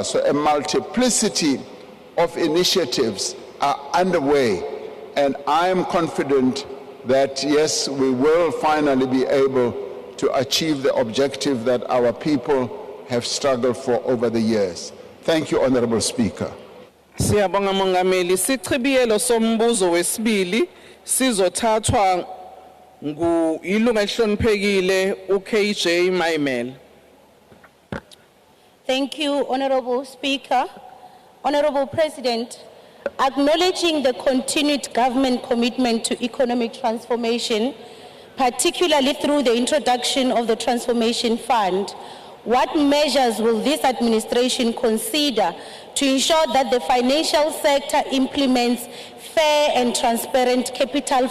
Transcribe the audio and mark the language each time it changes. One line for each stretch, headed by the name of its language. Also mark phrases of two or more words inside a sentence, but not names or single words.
English: So a multiplicity of initiatives are underway, and I am confident that, yes, we will finally be able to achieve the objective that our people have struggled for over the years. Thank you, Honorable Speaker.
Zulu: Siyabonga Mongameli, sichibiyelo sombuzo wesibili sizothathwa ilunga elihloniphekile uKJ Maimel.
English: Thank you, Honorable Speaker. Honorable President, acknowledging the continued government commitment to economic transformation, particularly through the introduction of the Transformation Fund. What measures will this administration consider to ensure that the financial sector implements fair and transparent capital